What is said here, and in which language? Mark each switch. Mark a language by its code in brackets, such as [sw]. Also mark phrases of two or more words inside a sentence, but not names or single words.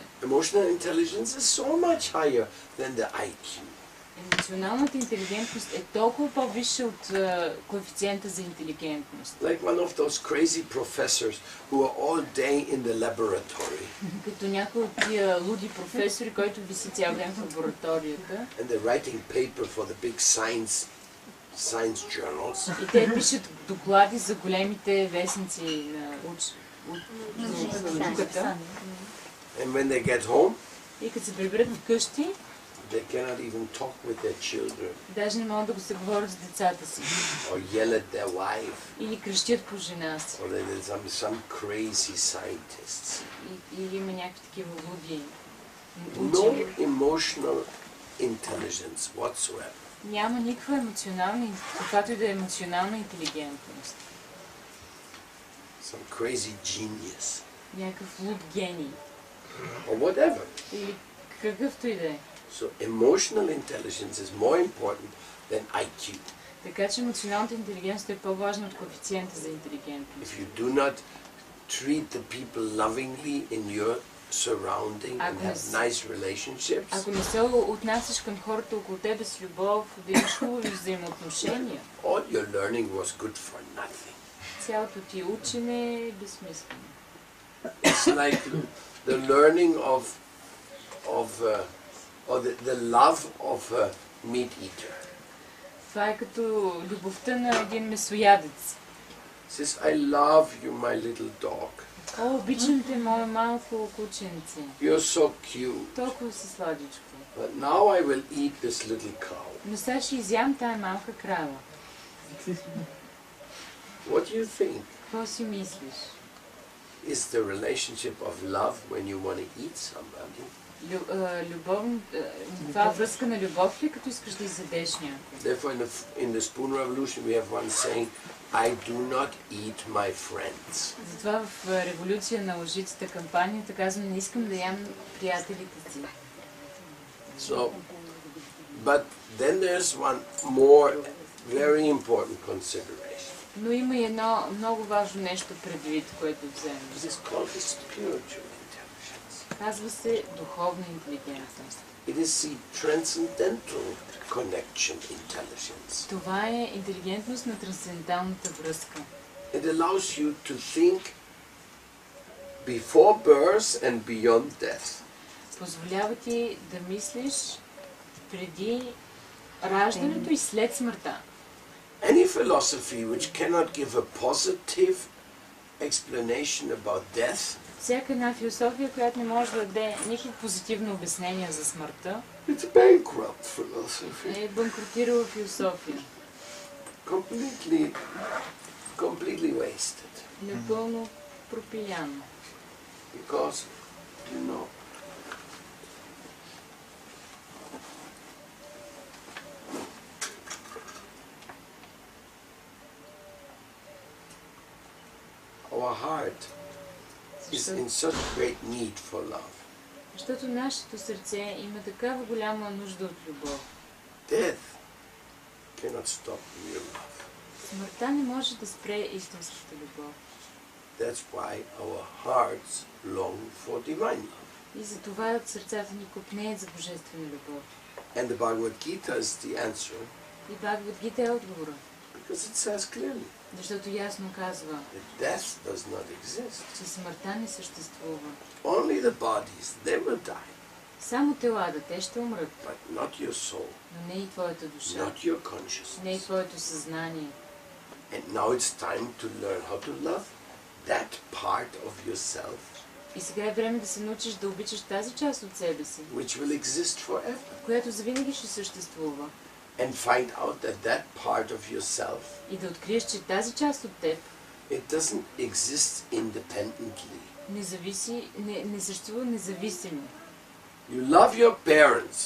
[en] Emotional intelligence is so much higher than the IQ. [bg] Емоционалната интелигентност е толкова по-висша от коефициента за интелигентност. [en] Like one of those crazy professors who are all day in the laboratory. [bg] Като някой от тия луди професори, който виси цял ден в лабораторията. [en] And they're writing paper for the big science journals. [bg] И те пишат доклади за големите вестници на науката. [en] And when they get home, [bg] И като се приберат вкъщи, [en] they cannot even talk with their children [bg] даже не могат да го се говорят с децата си. [en] or yell at their wife. [bg] Или крещят по жена си. [en] Or there's some crazy scientists. [bg] Или има някакви такива луди [en] No [bg] учени. [en] emotional intelligence whatsoever. [bg] Няма никаква емоционална, каквато и да е емоционална интелигентност. [en] Some crazy genius. [bg] Някакъв луд гений. [en] Or whatever. [bg] Или какъвто и да е. [en] So emotional intelligence is more important than IQ. [bg] Така че емоционалната интелигентност е по-важна от коефициента за интелигентност. [en] If you do not treat the people lovingly in your surrounding and have nice relationships, [bg] Ако не се отнасяш към хората около тебе с любов, да имаш хубави взаимоотношения, [en] all your learning was good for nothing. [bg] цялото ти учене е безсмислено. [en] It's like the learning or the love of a meat eater. [bg] Това е като любовта на един месоядец. [en] Says, I love you, my little dog. [bg] О, обичам те, мое малко кученце. [en] You're so cute. [bg] Толкова си сладичко. [en] But now I will eat this little cow. [bg] Но сега ще изям тая малка крава. [en] What do you think? [bg] Какво си мислиш? [en] Is the relationship of love when you want to eat somebody? [bg] Това връзка на любов ли, като искаш да изядеш някой? [en] Therefore, in the Spoon Revolution, we have one saying, I do not eat my friends. [bg] Затова в революция на лъжицата кампанията казвам, не искам да ям приятелите си. [en] So, but then there's one more very important consideration. [bg] Но има и едно много важно нещо предвид, което вземем. [en] This is called the spiritual intelligence. [bg] Казва се духовна интелигентност. [en] It is the transcendental connection intelligence. [bg] Това е интелигентност на трансценденталната връзка. [en] It allows you to think before birth and beyond death. [bg] Позволява ти да мислиш преди раждането и след смъртта. [en] Any philosophy which cannot give a positive explanation about death, [bg] Всяка една философия, която не може да даде никакво позитивно обяснение за смъртта, [en] it's a bankrupt philosophy. [bg] е банкротирала философия. [en] Completely wasted. [bg] Напълно пропиляно. [en] Because, you know, our heart is in such great need for love. [bg] Защото нашето сърце има такава голяма нужда от любов. [en] Death cannot stop real love. [bg] Смъртта не може да спре истинската любов. [en] That's why our hearts long for divine love. [bg] И за това сърцата ни копнеят за божествена любов. [en] And the Bhagavad Gita is the answer, [bg] И Бхагавад Гита е отговора. [en] because it says clearly [bg] Защото ясно казва, [en] that death does not exist. [bg] че смъртта не съществува. [en] Only the bodies, they will die, [bg] Само телата, те ще умрат, [en] but not your soul, [bg] но не и твоята душа, [en] not your [bg] не и [en] consciousness. [bg] твоето съзнание. [en] And now it's time to learn how to love that part of yourself [bg] И сега е време да се научиш да обичаш тази част от себе си, [en] which will exist forever. [bg] която завинаги ще съществува. [en] And find out that that part of yourself, [bg] И да откриеш, че тази част от теб [en] it doesn't exist independently. [bg] не съществува независимо. [en] You love your parents.